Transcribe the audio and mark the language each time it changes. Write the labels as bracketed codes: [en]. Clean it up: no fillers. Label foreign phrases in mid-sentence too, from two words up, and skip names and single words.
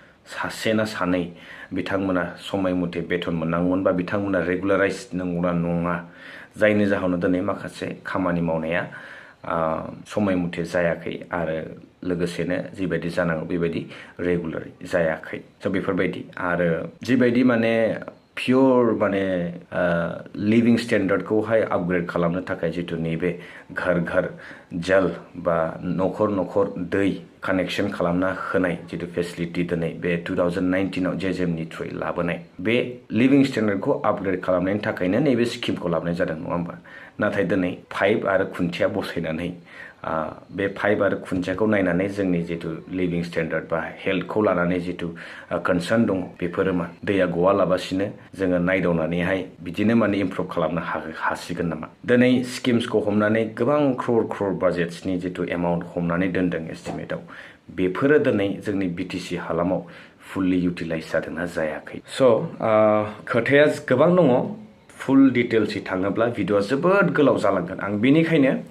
[brx] सासे ना सानै बिथांमोना समय मथे बेथन मोननांगौमोन बा बिथांमोना रेगुलाराइज नंगौना नङा जायनि जाहोनाव दिनै माखासे खामानि मावनाया समय मथे जायाखै आरो लोगोसेनो जिबायदि जानांगौ बेबायदि रेगुलार जायाखै स' बेफोरबायदि आरो जिबायदि माने पियर माने [en] living standardखौहाय [brx] आपग्रेड खालामनो थाखाय जितु नैबे [hi] घर घर जल [brx] बा न'खर न'खर दै कानेक्शन खालामना होनाय जितु फेसिलिटि दिनै बे 2019 आव JJM नि थ्रुयै लाबोनाय बे [en] living standardखौ [brx] आपग्रेड खालामनायनि थाखायनो नैबे स्किमखौ लाबोनाय जादों नङा होमबा नाथाय दिनै पाइप आरो खुन्थिया बसायनानै बे पाइप आरो खुन्थियाखौ नायनानै जोंनि जितु [en] living standard [brx] बा हेल्थखौ लानानै जितु कनसार्न दङ बेफोरो मा दैया गवालाबासिनो जोङो नायदावनानैहाय बिदिनो माने इमप्रुभ खालामनो हासिगोन नामा दिनै स्किम्सखौ हमनानै गोबां क्रर बाजेट्सनि जितु एमाउन्ट हमनानै दोनदों एस्टिमेटआव बेफोरो दिनै जोंनि BTC हालामाव [en] fully utilise [brx] जादोंना जायाखै स' खोथाया गोबां दङ [en] full detailsै [brx] थाङोब्ला भिडिअआ जोबोद गोलाव जालांगोन आं बेनिखायनो